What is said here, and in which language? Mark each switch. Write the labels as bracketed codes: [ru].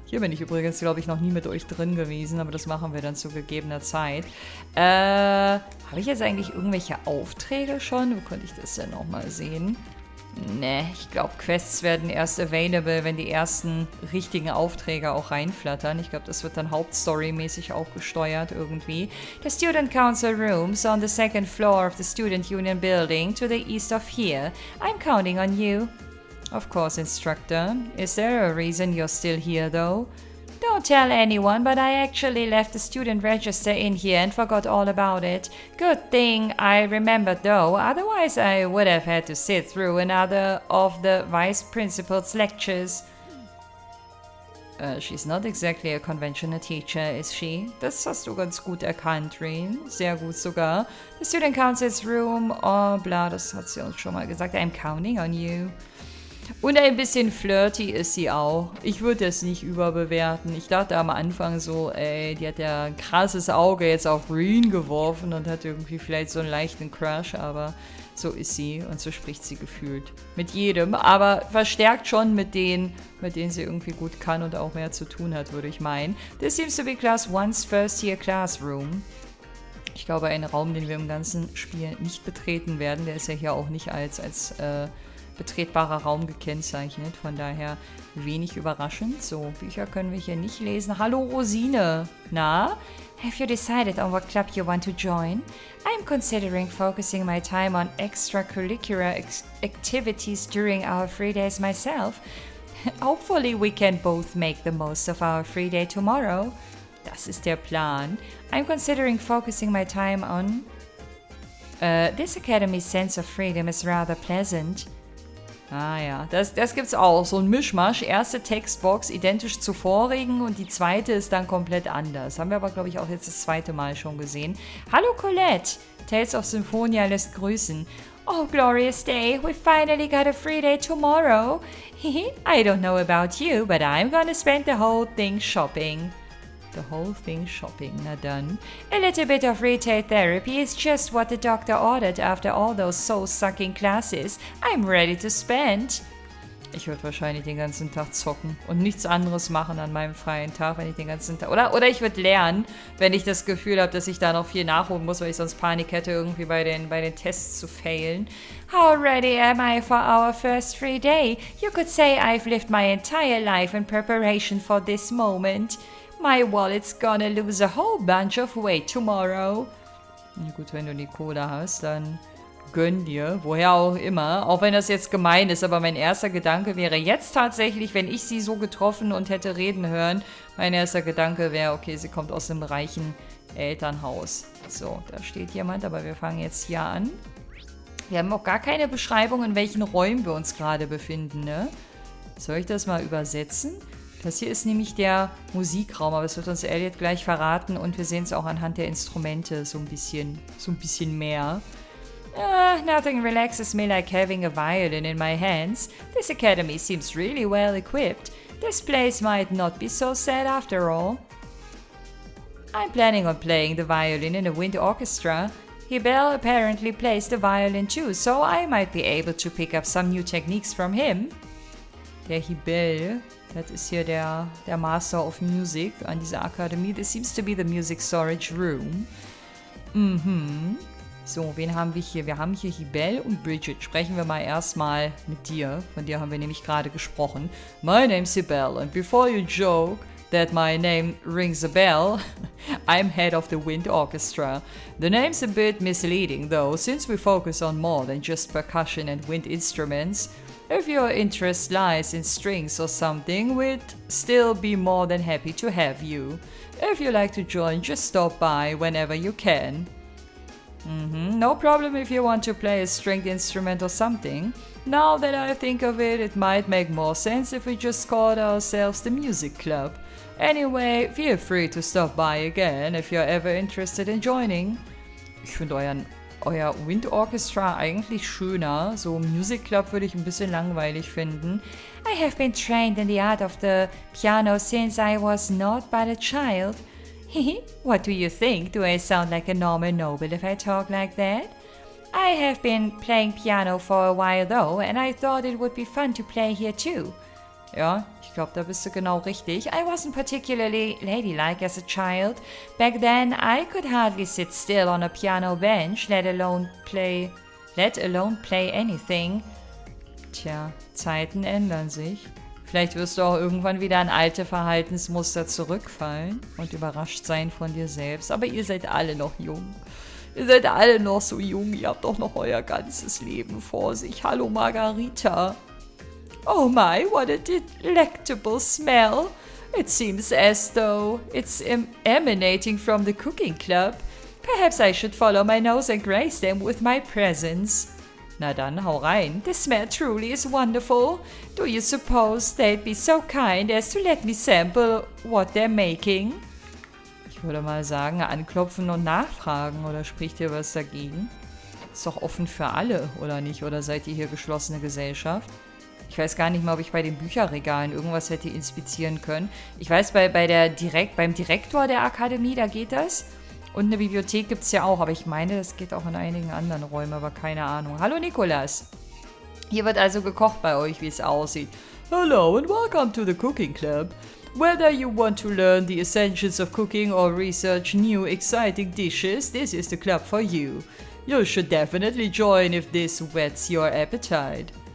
[de] Hier bin ich übrigens, glaube ich, noch nie mit euch drin gewesen, aber das machen wir dann zu gegebener Zeit. Habe ich jetzt eigentlich irgendwelche Aufträge schon? Wo könnte ich das denn nochmal sehen? Ne, ich glaube, Quests werden erst available, wenn die ersten richtigen Aufträge auch reinflattern. Ich glaube, das wird dann hauptstorymäßig auch gesteuert irgendwie. [en] The Student Council Rooms on the second floor of the Student Union Building to the east of here. I'm counting on you. Of course, Instructor. Is there a reason you're still here, though? Don't tell anyone, but I actually left the student register in here and forgot all about it. Good thing I remembered, though, otherwise I would have had to sit through another of the Vice Principal's lectures. She's not exactly a conventional teacher, is she? [de] Das hast du ganz gut erkannt, Rin. Sehr gut sogar. [en] The Student Council's Room, [de] oh bla, das hat sie uns schon mal gesagt. [en] I'm counting on you. [de] Und ein bisschen flirty ist sie auch. Ich würde es nicht überbewerten. Ich dachte am Anfang so, ey, die hat ja ein krasses Auge jetzt auf Reen geworfen und hat irgendwie vielleicht so einen leichten Crush, aber so ist sie und so spricht sie gefühlt mit jedem, aber verstärkt schon mit denen sie irgendwie gut kann und auch mehr zu tun hat, würde ich meinen. [en] This seems to be Class 1's first year classroom. [de] Ich glaube, ein Raum, den wir im ganzen Spiel nicht betreten werden. Der ist ja hier auch nicht als betretbarer Raum gekennzeichnet, von daher wenig überraschend. So, Bücher können wir hier nicht lesen. Hallo Rosine, na? [en] Have you decided on what club you want to join? I'm considering focusing my time on extracurricular activities during our free days myself. Hopefully we can both make the most of our free day tomorrow. [de] Das ist der Plan. [en] I'm considering focusing my time on... this academy's sense of freedom is rather pleasant. [de] Ah ja, das gibt's auch. So ein Mischmasch. Erste Textbox identisch zur vorigen und die zweite ist dann komplett anders. Haben wir aber, glaube ich, auch jetzt das zweite Mal schon gesehen. Hallo Colette! Tales of Symphonia lässt grüßen. [en] Oh, glorious day. We finally got a free day tomorrow. I don't know about you, but I'm gonna spend the whole thing shopping. The whole thing shopping, [de] na dann. [en] A little bit of retail therapy is just what the doctor ordered after all those soul-sucking classes. I'm ready to spend. [de] Ich würde wahrscheinlich den ganzen Tag zocken und nichts anderes machen an meinem freien Tag, wenn ich den ganzen Tag... Oder ich würde lernen, wenn ich das Gefühl habe, dass ich da noch viel nachholen muss, weil ich sonst Panik hätte, irgendwie bei den Tests zu failen. [en] How ready am I for our first free day? You could say I've lived my entire life in preparation for this moment. My wallet's gonna lose a whole bunch of weight tomorrow. [de] Na gut, wenn du die Kohle hast, dann gönn dir, woher auch immer. Auch wenn das jetzt gemein ist, aber mein erster Gedanke wäre jetzt tatsächlich, wenn ich sie so getroffen und hätte reden hören, mein erster Gedanke wäre, okay, sie kommt aus einem reichen Elternhaus. So, da steht jemand, aber wir fangen jetzt hier an. Wir haben auch gar keine Beschreibung, in welchen Räumen wir uns gerade befinden, ne? Soll ich das mal übersetzen? Das hier ist nämlich der Musikraum, aber das wird uns Elliot gleich verraten und wir sehen es auch anhand der Instrumente so ein bisschen mehr. [en] Nothing relaxes me like having a violin in my hands. This academy seems really well equipped. This place might not be so sad after all. I'm planning on playing the violin in a wind orchestra. Hibel apparently plays the violin too, so I might be able to pick up some new techniques from him. [de] Der Hibel, das ist hier der Master of Music an dieser Akademie. [en] This seems to be the music storage room. [de] So, wen haben wir hier? Wir haben hier Hibel und Bridget. Sprechen wir mal erstmal mit dir. Von dir haben wir nämlich gerade gesprochen. [en] My name's Hibel and before you joke that my name rings a bell, I'm head of the wind orchestra. The name's a bit misleading though, since we focus on more than just percussion and wind instruments. If your interest lies in strings or something, we'd still be more than happy to have you. If you like to join, just stop by whenever you can. No problem if you want to play a stringed instrument or something. Now that I think of it, it might make more sense if we just called ourselves the music club. Anyway, feel free to stop by again if you're ever interested in joining. [de] Ich finde euer Wind Orchestra eigentlich schöner. So Music Club würde ich ein bisschen langweilig finden. [en] I have been trained in the art of the piano since I was not but a child. What do you think? Do I sound like a normal noble if I talk like that? I have been playing piano for a while though, and I thought it would be fun to play here too. [de] Ja, ich glaube, da bist du genau richtig. [en] I wasn't particularly ladylike as a child. Back then, I could hardly sit still on a piano bench, let alone play anything. [de] Tja, Zeiten ändern sich. Vielleicht wirst du auch irgendwann wieder an alte Verhaltensmuster zurückfallen und überrascht sein von dir selbst. Aber ihr seid alle noch jung. Ihr seid alle noch so jung. Ihr habt doch noch euer ganzes Leben vor sich. Hallo Margarita. [en] Oh my, what a delectable smell. It seems as though it's emanating from the cooking club. Perhaps I should follow my nose and grace them with my presence. [de] Na dann, hau rein. [en] The smell truly is wonderful. Do you suppose they'd be so kind as to let me sample what they're making? [de] Ich würde mal sagen, anklopfen und nachfragen, oder spricht ihr was dagegen? Ist doch offen für alle, oder nicht? Oder seid ihr hier geschlossene Gesellschaft? Ich weiß gar nicht mal, ob ich bei den Bücherregalen irgendwas hätte inspizieren können. Ich weiß, beim Direktor der Akademie, da geht das. Und eine Bibliothek gibt es ja auch, aber ich meine, das geht auch in einigen anderen Räumen, aber keine Ahnung. Hallo Nikolas. Hier wird also gekocht bei euch, wie es aussieht. [en] Hello and welcome to the cooking club. Whether you want to learn the essentials of cooking or research new exciting dishes, this is the club for you. You should definitely join if this whets your appetite.